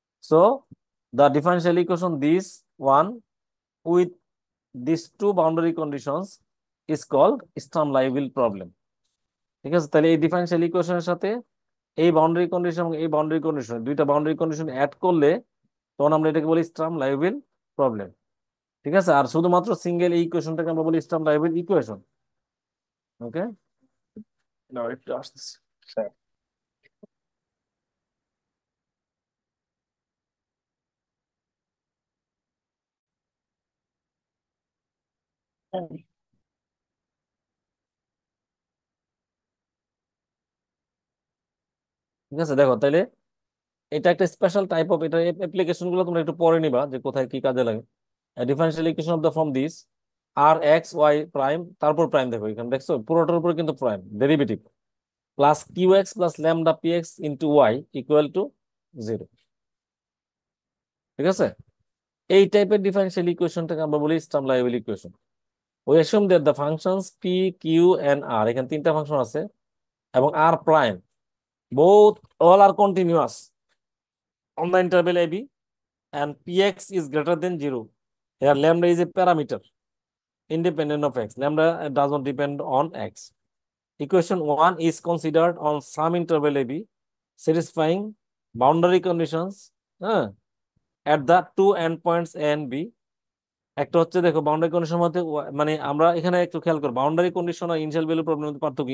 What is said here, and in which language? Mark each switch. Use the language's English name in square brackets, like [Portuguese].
[English] So the differential equation this one with these two boundary conditions is called Sturm Liouville problem. [Bangla] ঠিক আছে? তাহলে এই differential ইকুয়েশনের সাথে এই বাউন্ডারি কন্ডিশন এবং এই বাউন্ডারি কন্ডিশন, দুইটা বাউন্ডারি কন্ডিশন অ্যাড করলে তখন আমরা এটাকে বলি স্টার্ম লাইবিল প্রবলেম। ঠিক আছে? আর শুধুমাত্র সিঙ্গেল এই ইকুয়েশনটাকে আমরা বলি স্টার্ম লাইবিল ইকুয়েশন। ওকে, নাও একটু আসতেছি। [English] Sir. [Bangla] ঠিক আছে, দেখো তাহলে এটা একটা স্পেশাল টাইপ অফ, এটা অ্যাপ্লিকেশন গুলো তোমরা একটু পরে নিবা যে কোথায় কি কাজে লাগে। Differential equation of the form this আর x Y prime, তারপর প্রাইম, দেখো এখানে দেখছো পুরোটার উপরে কিন্তু prime derivative, plus Q x plus lambda P x into Y equal to 0। ঠিক আছে? এই টাইপের ডিফারেনশিয়াল ইকুয়েশনটাকে আমরা বলি স্টার্ম liable equation. [English] We assume that the functions p, q and r, [Bangla] এখানে তিনটা ফাংশন আছে, [English] এবং r prime both all are continuous on the interval ab, and px is greater than 0. Here lambda is a parameter independent of x. Lambda does not depend on x. Equation 1 is considered on some interval ab satisfying boundary conditions at the two endpoints a and b. [Bangla] একটা হচ্ছে দেখো boundary condition মধ্যে মানে আমরা এখানে একটু খেয়াল করব, বাউন্ডারি কন্ডিশন আর ইনিশিয়াল ভ্যালু প্রবলেম পার্থক্য।